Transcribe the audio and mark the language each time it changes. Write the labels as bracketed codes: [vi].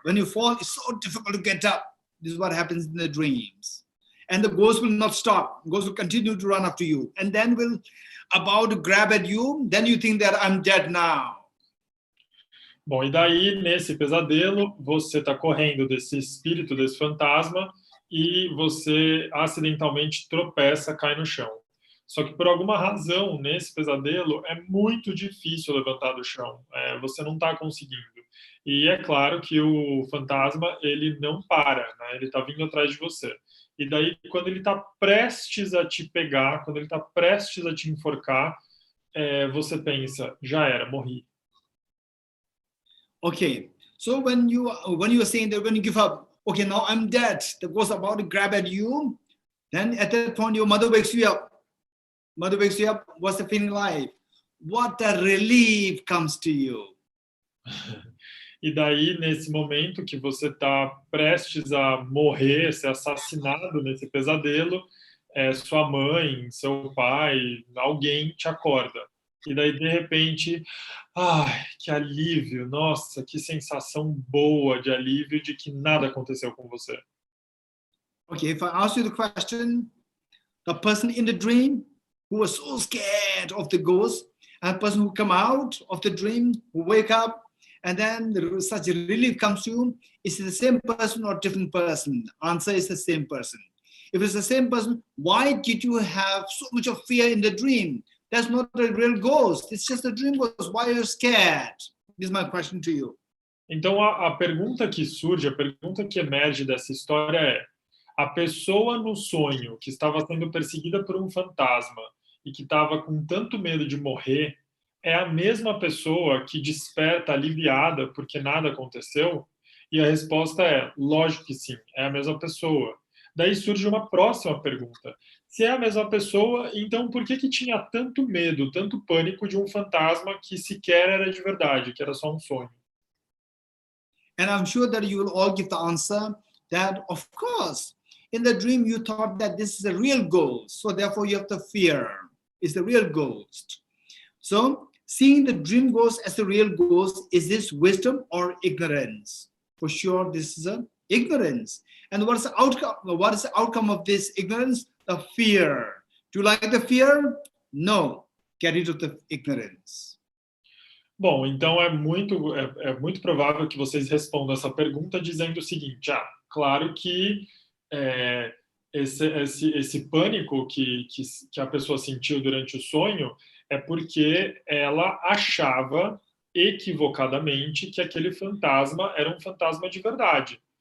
[en] When you fall, it's so difficult to get up. This is what happens in the dreams. And the ghost will not stop. The ghost will continue to run after you. And then will about to grab at you. Then you think that I'm dead now. [pt] Bom, e daí, nesse pesadelo, você está correndo desse espírito, desse fantasma, e você acidentalmente tropeça, cai no chão. Só que por alguma razão, nesse pesadelo, é muito difícil levantar do chão. Você não está conseguindo. E é claro que o fantasma, ele não para, né? Ele está vindo atrás de você. E daí, quando ele está prestes a te pegar, quando ele está prestes a te enforcar, você pensa, já era, morri. [en] Okay, so when you are saying that when you give up, okay, now I'm dead, the ghost about to grab at you, then at that point your mother wakes you up. What's the feeling like? What a relief comes to you. [pt] E daí, nesse momento que você está prestes a morrer, ser assassinado nesse pesadelo, sua mãe, seu pai, alguém te acorda. E daí, de repente, ai, que alívio, nossa, que sensação boa de alívio de que nada aconteceu com você. [en] Okay, if I ask you the question, the person in the dream who was so scared of the ghost, and the person who come out of the dream, who wake up, and then such a relief comes to you, is it the same person or different person? Answer is the same person. If it's the same person, why did you have so much of fear in the dream? That's not a real ghost. It's just a dream ghost. Why are you scared? This is my question to you. [pt] Então, a pergunta que surge, a pergunta que emerge dessa história é: a pessoa no sonho que estava sendo perseguida por um fantasma e que estava com tanto medo de morrer, é a mesma pessoa que desperta aliviada porque nada aconteceu? E a resposta é: lógico que sim, é a mesma pessoa. Daí surge uma próxima pergunta. Se é a mesma pessoa, então por que tinha tanto medo, tanto pânico de um fantasma que sequer era de verdade, que era só um sonho? [en] And I'm sure that you will all give the answer that, of course, in the dream you thought that this is a real ghost, so therefore you have to fear. It's the real ghost. So seeing the dream ghost as a real ghost, is this wisdom or ignorance? For sure, this is a ignorance. And what is the outcome? What is the outcome of this ignorance? The fear. Do you like the fear? No. Get rid of the ignorance. [pt] Bom, então é muito provável que vocês respondam essa pergunta dizendo o seguinte: claro que esse pânico que a pessoa sentiu durante o sonho é porque ela achava equivocadamente que aquele fantasma era um fantasma de verdade.